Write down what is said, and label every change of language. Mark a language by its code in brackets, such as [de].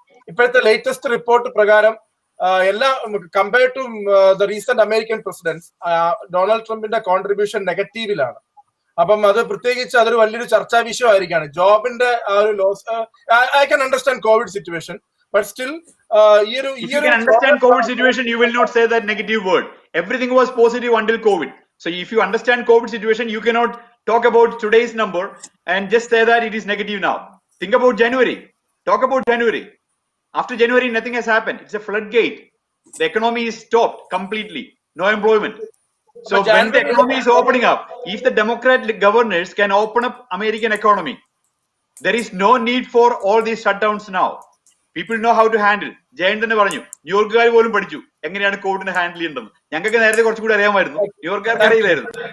[ml] ഇപ്പോഴത്തെ latest report പ്രകാരം എല്ലാ [en] compare to the recent American presidents [ml] Donald ട്രംപിന്റെ കോൺട്രിബ്യൂഷൻ നെഗറ്റീവിലാണ്. അപ്പം അത് പ്രത്യേകിച്ച് അതൊരു വലിയൊരു ചർച്ചാ വിഷയമായിരിക്കാണ്. ജോബിന്റെ ആ ഒരു loss. [en] I can understand COVID situation, but still if you can understand COVID situation, you will not say that negative word. Everything was positive until COVID. So if you understand COVID situation, you cannot talk about today's number and just say that it is negative now. Think about January. Talk about January. After January, nothing has happened. It's a floodgate. The economy is stopped completely. No employment. So when the economy is opening up, if the Democrat governors can open up American economy, there is no need for all these shutdowns now. People know how to handle. [ml] Jayan തന്നെ പറഞ്ഞു, ന്യൂയോർക്കുകാർ പോലും പഠിച്ചു എങ്ങനെയാണ് കോവിഡിനെ handle ചെയ്യേണ്ടത്. ഞങ്ങൾക്ക് നേരത്തെ കുറച്ചുകൂടി അറിയാമായിരുന്നു, ന്യൂയോർക്കുകാർക്ക് അറിയില്ലായിരുന്നു.